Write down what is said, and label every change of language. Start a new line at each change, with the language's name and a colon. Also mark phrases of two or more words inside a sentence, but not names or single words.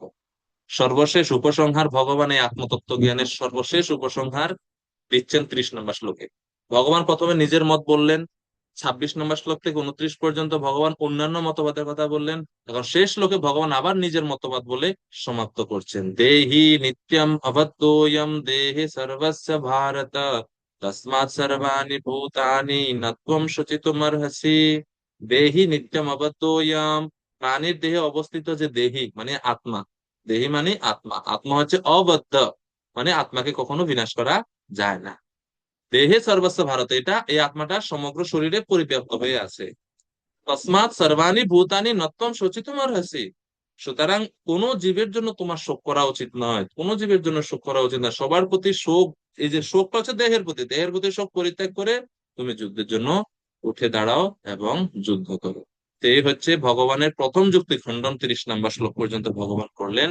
Bangla: সর্বশেষ উপসংহার, ভগবান এই আত্মতত্ত্ব জ্ঞানের সর্বশেষ উপসংহার দিচ্ছেন 30 নম্বর শ্লোকে। ভগবান প্রথমে নিজের মত বললেন, 26 নম্বর শ্লোক থেকে 29 পর্যন্ত ভগবান অন্যান্য মতবাদের কথা বললেন। এখন শেষ শ্লোকে ভগবান আবার নিজের মতবাদ বলে সমাপ্ত করছেন।
Sanskrit: দেহি নিত্যম অবদ্যোয়ম দেহে সর্বস্য ভারত, তস্মাৎ সর্বাণি ভূতানি নত্বম শুচিতুমর্হসি। দেহি নিত্যম অবদ্যোয়ম,
Bangla: প্রাণীর দেহে অবস্থিত যে দেহি মানে আত্মা, দেহি মানে আত্মা, আত্মা হচ্ছে অবদ্ধ মানে আত্মাকে কখনো বিনাশ করা যায় না।
Sanskrit: দেহে সর্বস্ব ভারত,
Bangla: এটা এই আত্মাটা সমগ্র শরীরে পরিব্যাপ্ত হয়ে আছে।
Sanskrit: তসমাৎ সর্বাণি ভূতানি নত্যম শোচিতুম অর্হসি,
Bangla: সুতরাং কোন জীবের জন্য তোমার শোক করা উচিত নয়, কোন জীবের জন্য শোক করা উচিত নয়। সবার প্রতি শোক, এই যে শোকটা হচ্ছে দেহের প্রতি, দেহের প্রতি শোক পরিত্যাগ করে তুমি যুদ্ধের জন্য উঠে দাঁড়াও এবং যুদ্ধ করো। তো এই হচ্ছে ভগবানের প্রথম যুক্তি খণ্ডন। 30 নম্বর শ্লোক পর্যন্ত ভগবান করলেন।